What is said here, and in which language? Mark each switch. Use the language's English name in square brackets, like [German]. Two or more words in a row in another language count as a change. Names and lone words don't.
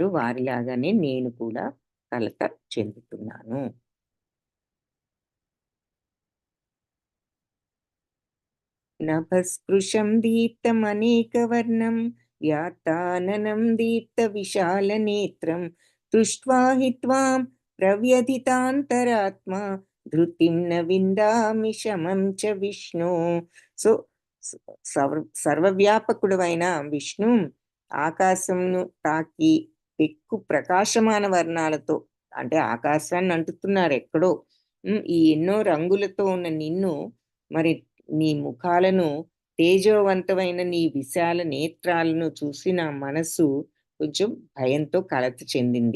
[Telugu] వారిలాగానే నేను కూడా కలత చెందుతున్నాను. [Sanskrit] నభస్పృశం దీప్తమనేకవర్ణం వ్యాత్తాననం దీప్తవిశాలనేత్రం దృష్ట్వా हि त्वां ప్రవ్యధితాంతరాత్మా ధృతిం న విందామి శమం చ విష్ణు. [Telugu] సో సర్వవ్యాపకుడైన విష్ణు ఆకాశంను తాకి ఎక్కు ప్రకాశమాన వర్ణాలతో, అంటే ఆకాశాన్ని అంటుతున్నారు ఎక్కడో, ఈ ఎన్నో రంగులతో ఉన్న నిన్ను, మరి నీ ముఖాలను, తేజోవంతమైన నీ విశాల నేత్రాలను చూసి నా మనసు కొంచెం భయంతో కలత చెందింది.